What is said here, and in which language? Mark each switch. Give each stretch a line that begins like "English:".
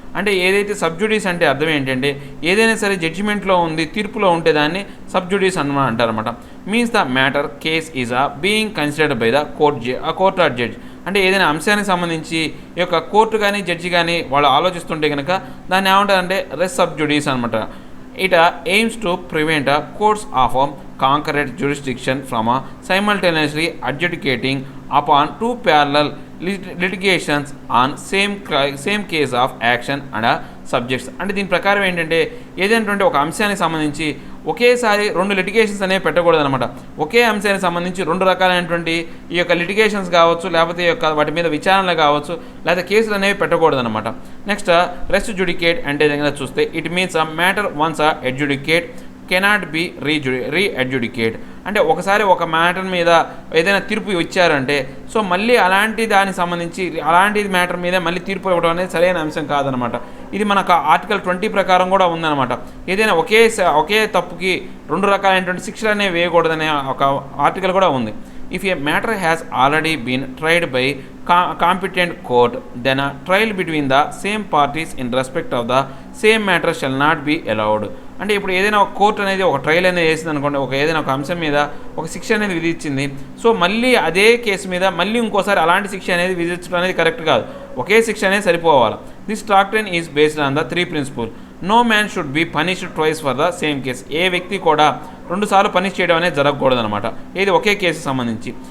Telugu: అంటే ఏదైతే సబ్ జుడీస్ అంటే అర్థం ఏంటంటే ఏదైనా సరే జడ్జిమెంట్లో ఉంది తీర్పులో ఉంటే దాన్ని sub జుడీస్ అంటారన్నమాట.
English: Means the matter case is being considered by the court or judge.
Telugu: అంటే ఏదైనా అంశానికి సంబంధించి ఈ యొక్క కోర్టు కానీ జడ్జి కానీ వాళ్ళు ఆలోచిస్తుంటే కనుక దాన్ని ఏమంటారంటే రెస్ సబ్ జుడీస్ అనమాట.
English: It aims to prevent courts of concurrent jurisdiction from simultaneously adjudicating upon two parallel litigations on same case of action and subjects.
Telugu: అంటే దీని ప్రకారం ఏంటంటే ఏదైనటువంటి ఒక అంశానికి సంబంధించి ఒకేసారి రెండు లిటిగేషన్స్ అనేవి పెట్టకూడదు అనమాట. ఒకే అంశానికి సంబంధించి రెండు రకాలైనటువంటి ఈ యొక్క లిటిగేషన్స్ కావచ్చు లేకపోతే ఈ యొక్క వాటి మీద విచారణలు కావచ్చు లేదా కేసులు అనేవి పెట్టకూడదు అనమాట. నెక్స్ట్ రెస్ట్ జుడికేట్ అంటే దగ్గర చూస్తే
English: It means matter once adjudicate cannot be readjudicate.
Telugu: అంటే ఒకసారి ఒక మ్యాటర్ మీద ఏదైనా తీర్పు ఇచ్చారంటే సో మళ్ళీ అలాంటి దానికి సంబంధించి అలాంటి మ్యాటర్ మీద మళ్ళీ తీర్పు ఇవ్వడం అనేది సరైన అంశం కాదనమాట. ఇది మనకు ఆర్టికల్ 20 ప్రకారం కూడా ఉందన్నమాట. ఏదైనా ఒకే తప్పుకి 2 రకాలైనటువంటి శిక్షలు అనేవి వేయకూడదనే ఒక ఆర్టికల్ కూడా ఉంది.
English: If a matter has already been tried by competent court, then a trial between the same parties in respect of the same matter shall not be allowed.
Telugu: అంటే ఇప్పుడు ఏదైనా ఒక కోర్టు అనేది ఒక ట్రయల్ అనేది వేసింది అనుకోండి, ఏదైనా ఒక అంశం మీద ఒక శిక్ష అనేది విధించింది. సో మళ్ళీ అదే కేసు మీద మళ్ళీ ఇంకోసారి అలాంటి శిక్ష అనేది విధించడం అనేది కరెక్ట్ కాదు. ఒకే శిక్ష అనేది సరిపోవాలి.
English: This doctrine is based on the 3 principle. No man should be punished twice for the same case.
Telugu: ఏ వ్యక్తి కూడా 2 సార్లు పనిష్ చేయడం అనేది జరగకూడదు అనమాట, ఇది ఒకే కేసు సంబంధించి.